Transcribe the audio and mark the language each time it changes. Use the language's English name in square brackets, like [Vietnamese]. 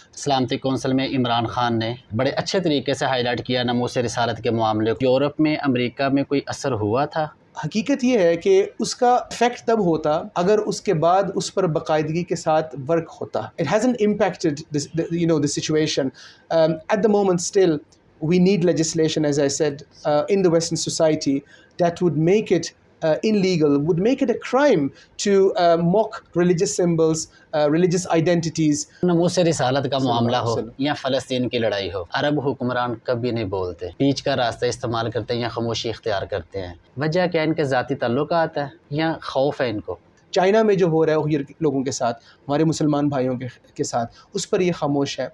[Urdu] سلامتی کونسل میں عمران خان نے بڑے اچھے طریقے سے ہائی لائٹ کیا ناموس رسالت کے معاملے کو۔ یورپ میں، امریکہ میں کوئی اثر ہوا تھا؟ حقیقت یہ ہے کہ اس کا افیکٹ تب ہوتا اگر اس کے بعد اس پر باقاعدگی کے ساتھ ورک ہوتا۔ [English] It hasn't impacted the situation. At the moment still we need legislation, as I said, in the Western society that would make it illegal, would make it a crime to mock religious symbols, religious identities. [Urdu] ناموس رسالت کا معاملہ ہو یا فلسطین کی لڑائی ہو، عرب حکمران کبھی نہیں بولتے، بیچ کا راستہ استعمال کرتے ہیں یا خاموشی اختیار کرتے ہیں۔ وجہ کیا؟ ان کے ذاتی تعلقات ہے یا خوف ہے ان کو؟ چائنا میں جو ہو رہا ہے اوہیر لوگوں کے ساتھ، ہمارے مسلمان بھائیوں کے ساتھ، اس پر یہ خاموش ہے۔